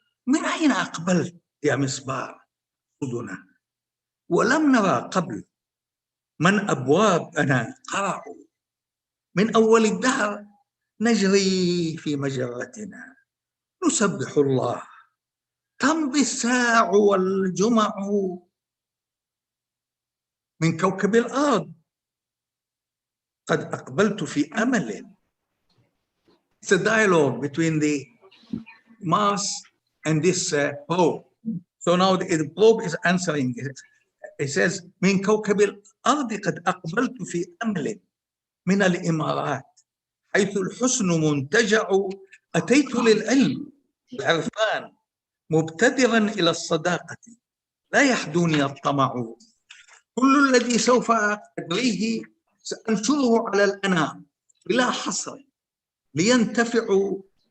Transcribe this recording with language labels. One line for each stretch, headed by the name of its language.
Arabic: من أين أقبلت يا مسبار خذنا؟ ولم نرى قبل من أبوابنا قرعوا، من أول الدهر نجري في مجرتنا، نسبح الله تمضي الساع والجمع، من كوكب الأرض قد أقبلت في أمل.
English: It's a dialogue between the Mars and this probe. So now the probe is answering it. It says
Arabic: من كوكب الأرض قد أقبلت في أمل من الإمارات حيث الحسن منتجع، أتيت للعلم العرفان مبتدرا إلى الصداقة لا يحدوني الطمع، كل الذي سوف أدريه سأنشره على الأنام بلا حصر لينتفعوا.